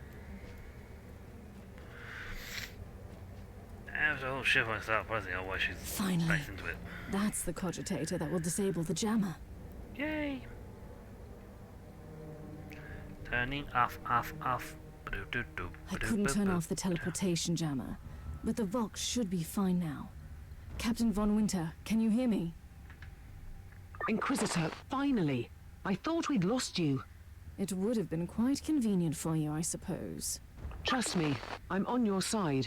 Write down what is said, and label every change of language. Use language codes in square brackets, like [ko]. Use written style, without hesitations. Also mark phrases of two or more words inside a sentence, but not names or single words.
[en] After the whole ship I start pressing out why she's Finally. back into it. That's the cogitator that will disable the jammer. Yay! Turning off, off, off. Ba-do-do-do, I couldn't turn ba-do-ba-ba. off the teleportation jammer, but the Vox should be fine now. Captain Von Winter, can you hear me? Inquisitor, finally. I thought we'd lost you. It would have been quite convenient for you, I suppose. Trust me, I'm on your side.